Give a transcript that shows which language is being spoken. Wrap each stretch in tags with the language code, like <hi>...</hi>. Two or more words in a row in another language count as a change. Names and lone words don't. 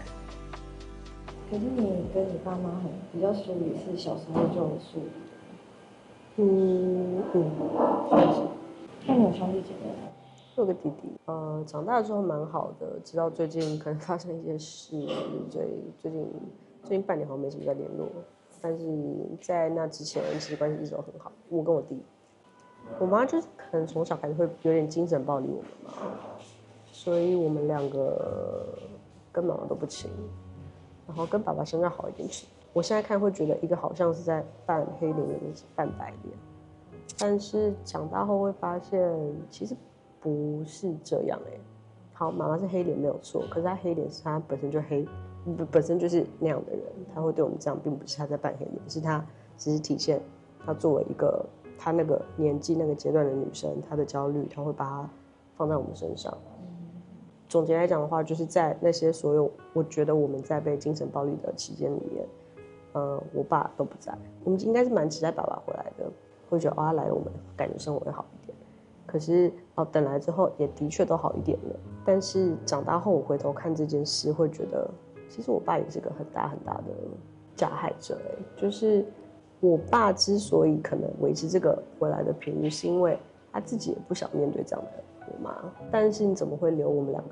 <zh>可是你跟你爸媽比較疏离，是小时候就有疏离的。那你有兄弟姐妹吗？有個弟弟，長大之後蠻好的，直到最近可能發生一些事，所以最近半年好像沒什麼在聯絡。但是在那之前其實關係一直都很好。我跟我弟，我媽就是可能從小開始會有點精神暴力我們嘛，所以我們兩個跟媽媽都不親，然後跟爸爸相較好一點親。我現在看會覺得一個好像是在扮黑臉，一個是扮白臉，但是長大後會發現其實不是這樣欸。好，媽媽是黑臉沒有錯，可是她黑臉是她本身就黑，本身就是那樣的人，她會對我們這樣，並不是她在扮黑臉，是她只是體現她作為一個她那個年紀那個階段的女生，她的焦慮，她會把它放在我們身上。總結來講的話，就是在那些所有我覺得我們在被精神暴力的期間裡面，我爸都不在，我們應該是蠻期待爸爸回來的，會覺得他来了，我們感覺生活會好一點。可是等來之後也的確都好一點了，但是長大後我回頭看這件事，會覺得其實我爸也是個很大很大的加害者。就是我爸之所以可能維持這個回來的頻率，是因為他自己也不想面對這樣的我媽，但是你怎麼會留我們兩個</zh>